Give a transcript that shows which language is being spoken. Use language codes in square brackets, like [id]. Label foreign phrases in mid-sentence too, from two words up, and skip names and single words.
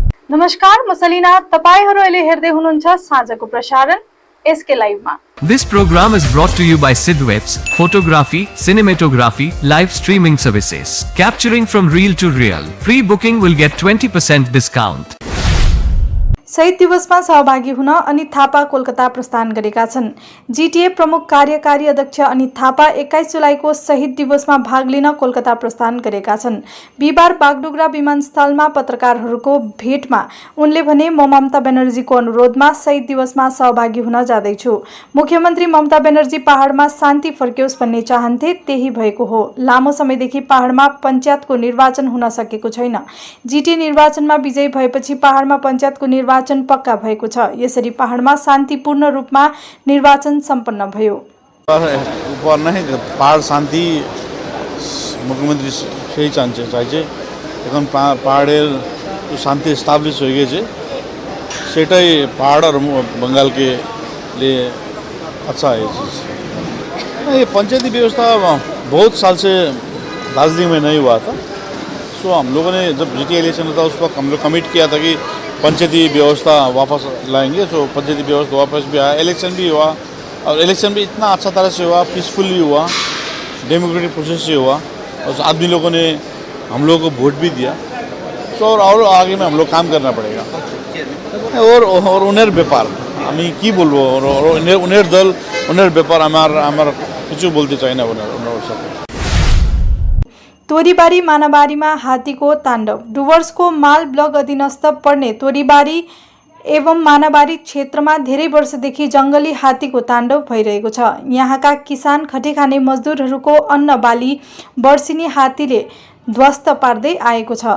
[ne] नमस्कार, म सलिना। तपाईहरु अहिले हेर्दै हुनुहुन्छ साँझको प्रसारण एसके लाइभमा। [en] This program is brought to you by Sidwebs, photography, cinematography, live streaming services. Capturing from real to real. Pre-booking will get 20% discount. [ne] शहीद दिवसमा सहभागी हुन अनित थापा कोलकाता प्रस्थान गरेका छन्। जीटीए प्रमुख कार्यकारी अध्यक्ष अनित थापा 21 जुलाईको शहीद दिवसमा भाग लिन कोलकाता प्रस्थान गरेका छन्। बिहिबार बागडोगरा विमानस्थलमा पत्रकारहरूको भेटमा उनले भने, म ममता ब्यानर्जीको अनुरोधमा शहीद दिवसमा सहभागी हुन जाँदैछु। मुख्यमन्त्री ममता ब्यानर्जी पहाडमा शान्ति फर्क्योस् भन्ने चाहन्थे, त्यही भएको हो। लामो समयदेखि पहाडमा पञ्चायतको निर्वाचन हुन सकेको छैन। जीटीए निर्वाचनमा विजयी भएपछि पहाडमा पञ्चायतको निर्वाचन पक्का भएको छ। यसरी पहाडमा शान्तिपूर्ण रूपमा निर्वाचन सम्पन्न भयो। [bn] पहाड शान्ति मुख्यमंत्री সেই চাইছে এখন পাহাড়ের শান্তি এস্টাবলিশ হয়ে গেছে, সেটাই [hi] पहाड़ और बंगाल के लिए अच्छा है। ये पंचायती व्यवस्था बहुत साल से दार्जिलिंग में नहीं हुआ था। सो हम लोगों ने जब जीटी इलेक्शन था उस वक्त हम लोग कमिट किया था कि पंचायती व्यवस्था वापस लाएंगे। सो पंचायती व्यवस्था वापस भी आया, इलेक्शन भी हुआ और इलेक्शन भी इतना अच्छा तरह से हुआ, पीसफुली हुआ, [en] democratic process [hi] से हुआ और आदमी लोगों ने हम लोगों को वोट भी दिया। सो और आगे में हम लोग काम करना पड़ेगा। और उन्हें व्यापार [bn] আমি কি বলবো, উনের দল উনের ব্যাপার আমার কিছু বলতে চাই না ওনার সাথে। [ne] तोरीबारी मानाबारीमा हात्तीको ताण्डव। डुवर्सको माल ब्लक अधीनस्थ पर्ने तोरीबारी एवं मानाबारी क्षेत्रमा धेरै वर्षदेखि जंगली हात्तीको ताण्डव भइरहेको छ। यहाँका किसान, खटे खाने मजदुरहरूको अन्न बाली वर्षिनी हात्तीले ध्वस्त पार्दै आएको छ।